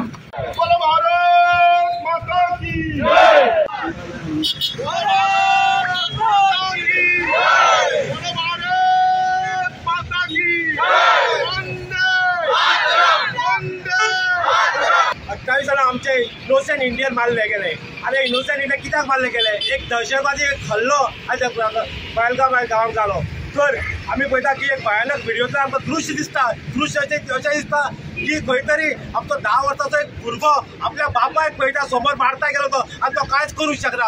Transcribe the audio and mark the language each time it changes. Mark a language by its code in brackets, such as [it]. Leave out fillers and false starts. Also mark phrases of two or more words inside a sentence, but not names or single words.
[hi] बोलो भारत माता की जय। भारत माता की जय। बोलो भारत माता की जय। वंदे मातरम, वंदे मातरम। [kok] 28 आमचे [en] innocent Indian [kok] मारले गेले आणि [en] innocent Indian [kok] कित्याक मारले गेले? एक दहशतवादी हल्लो पहलगाम गांवांत जालो। तर आमी पळयता की एक भयानक व्हिडिओतल्यान आमकां दृश्य दिसता अशें दिसता की खंय तरी आमचो 10 वर्साचो एक भुरगो आपल्या बापायक पळयता समोर मारता गेलो तो आनी तो कांयच करूंक शकना।